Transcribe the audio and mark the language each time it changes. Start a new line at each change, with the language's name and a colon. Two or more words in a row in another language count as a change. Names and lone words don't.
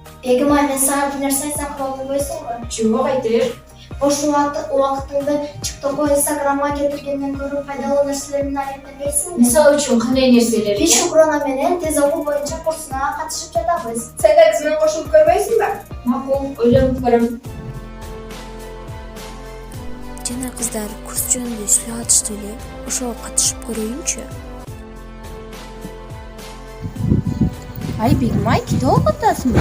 Kazakh: Егемай, мен саған бір нәрсе айтсам қабыл қойсың ба? Жоқ, айтыр. Бош уақытыңды TikTok'қа, Instagram'a кетіргеннен көріп пайдалы нәрселермен әрекеттенбейсің бе?
Kyrgyz: Мисалы үчүн кандай нерселер? Биз Шукрана менен тез окуу боюнча курсуна катышып жатабыз. Сен да бизмен кошулуп көрбөйсүң ба? Макул, ойлонуп көрөм. Жана кыздар курс жөнүндө сүйлөп атышты эле. Ошого катышып көрөйүнчү. Ай, Big Mike, китеп окуп атасыңбы?